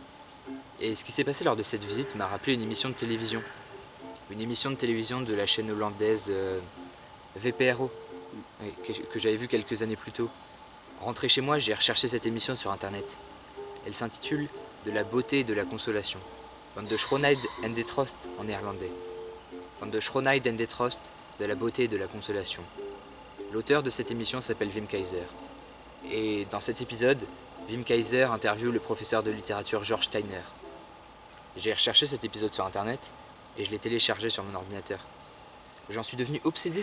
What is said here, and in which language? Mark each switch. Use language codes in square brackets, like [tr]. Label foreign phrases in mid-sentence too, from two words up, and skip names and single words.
[fr] Et ce qui s'est passé lors de cette visite m'a rappelé une émission de télévision. Une émission de télévision de la chaîne hollandaise VPRO, que j'avais vue quelques années plus tôt. Rentré chez moi, j'ai recherché cette émission sur internet. Elle s'intitule « De la beauté et de la consolation ». Van de Schoonheid en de Troost en néerlandais. Van de Schoonheid en de Troost, de la beauté et de la consolation. L'auteur de cette émission s'appelle Wim Keizer. Et dans cet épisode, Wim Keizer interviewe le professeur de littérature George Steiner. J'ai recherché cet épisode sur internet et je l'ai téléchargé sur mon ordinateur. J'en suis devenu obsédé.